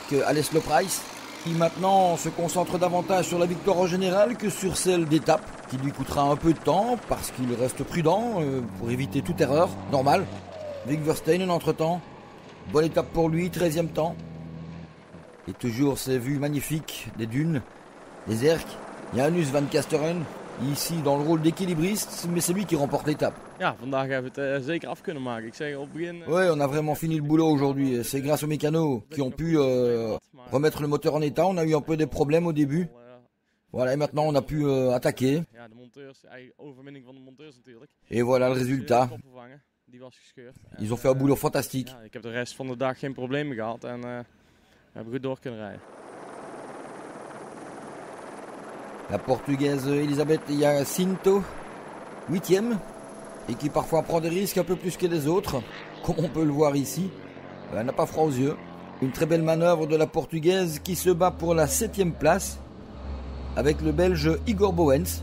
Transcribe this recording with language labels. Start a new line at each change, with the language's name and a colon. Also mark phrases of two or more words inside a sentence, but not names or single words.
French: Alès Loprice, qui maintenant se concentre davantage sur la victoire en général que sur celle d'étape, qui lui coûtera un peu de temps parce qu'il reste prudent pour éviter toute erreur, normal. Vic Versteynen entre-temps, bonne étape pour lui, 13e temps. Et toujours ces vues magnifiques des dunes, des Erques, Janus van Kasteren, ici dans le rôle d'équilibriste, mais c'est lui qui remporte l'étape.
Dutch: Ja, vandaag hebben we het zeker af kunnen maken. Ik zeg op het begin...
French: Ouais, on a vraiment fini le boulot aujourd'hui. C'est grâce aux mécanos qui ont pu remettre le moteur en état. On a eu un peu des problèmes au début. Voilà, et maintenant on a pu attaquer. Et voilà le résultat. Ils ont fait un boulot fantastique.
Dutch: Ik heb de rest van de dag geen problemen gehad en we hebben goed door kunnen rijden.
French: La portugaise Elisabeth Jacinto, 8e, et qui parfois prend des risques un peu plus que les autres, comme on peut le voir ici. Elle n'a pas froid aux yeux. Une très belle manœuvre de la portugaise qui se bat pour la 7e place avec le belge Igor Bowens.